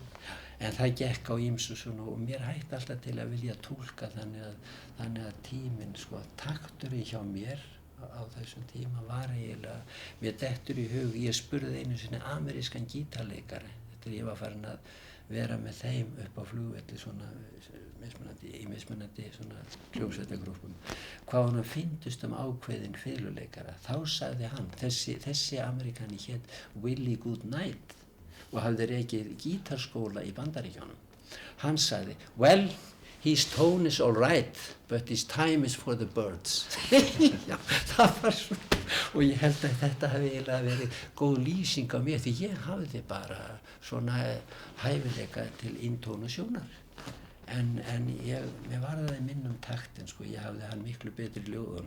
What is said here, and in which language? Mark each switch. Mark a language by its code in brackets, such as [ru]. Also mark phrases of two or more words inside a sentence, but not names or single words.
[is] En það gekk á ýmsu svona og mér hætti alltaf til að vilja túlka þannig að tíminn, sko, takturinn hjá mér á þessum tíma var eiginlega, mér dettur í hug, ég spurði einu sinni amerískan gítarleikari, þetta ég var farin að vera með þeim upp á flugvelli svona mismunandi svona hljómsveitargrúppum, hvað honum fyndist ákveðinn fiðluleikara. Þá sagði hann, þessi Ameríkani hét Willie Goodnight og hafði rekið gítarskóla í Bandaríkjunum. Hann sagði, [en] well, his tone is all right, but his time is for the birds. [is] Já, það var svo. Og ég held að þetta hafi eiginlega verið góð lýsing á mér því ég hafði bara svona hæfileika til intónasjónar. En mér varðaði minnum taktin, sko, ég hafði hann miklu betri ljóðunum.